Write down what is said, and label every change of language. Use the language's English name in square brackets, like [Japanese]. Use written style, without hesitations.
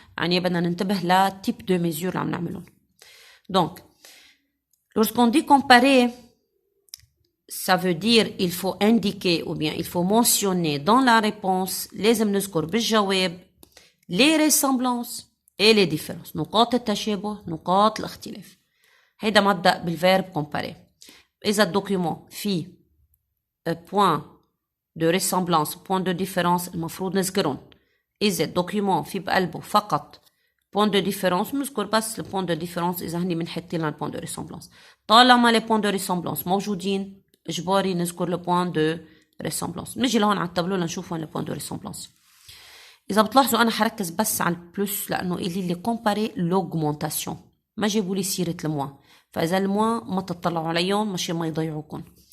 [Arabic] يعني بدنا ننتبه لا type de mesure اللي عم نعملهم. [French] Donc, lorsqu'on dit comparer, ça veut dire il faut indiquer ou bien il faut mentionner dans la réponse [Arabic] لازم نذكر بالجواب [French] les ressemblances et les différences. [Arabic] نقاط التشابه نقاط الاختلاف. هيدا مبدأ بالverbe comparer. إذا الدوكيومون فيه [French] point de ressemblance point de différence [Arabic] المفروض نذكرهم. إذا الدوكيومون فيه بقلبه فقط [French] point de différence [Arabic] نذكر بس le point de différence إذا هني بنحط لنا point de ressemblance. طالما [French] les points de ressemblance [Arabic] موجودين إجباري نذكر le point de ressemblance. نجي لهون على التابلو لنشوف وين le point de ressemblance. إذا بتلاحظوا أنا حركز بس على البلس لأنه إلي لي comparer l'augmentation. ما جابوا لي سيرة الموا. فإذا الموا ما تطلعوا عليهم ماشي ما يضيعوكم.